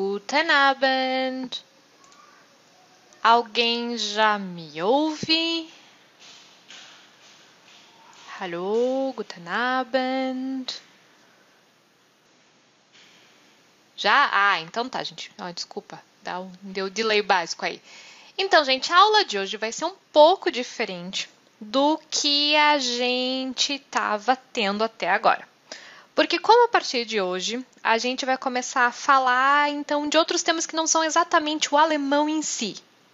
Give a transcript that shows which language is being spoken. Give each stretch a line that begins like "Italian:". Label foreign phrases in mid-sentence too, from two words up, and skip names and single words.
German: Guten Abend.
Portuguese: Alguém já me ouve?
German: Hallo, guten Abend.
Portuguese: Já? Ah, então tá, gente. Desculpa, deu delay básico aí. Então, gente, a aula de hoje vai ser um pouco diferente do que a gente estava tendo até agora. Porque como a partir de hoje a gente vai começar a falar então de outros temas que não são exatamente o alemão em si, né?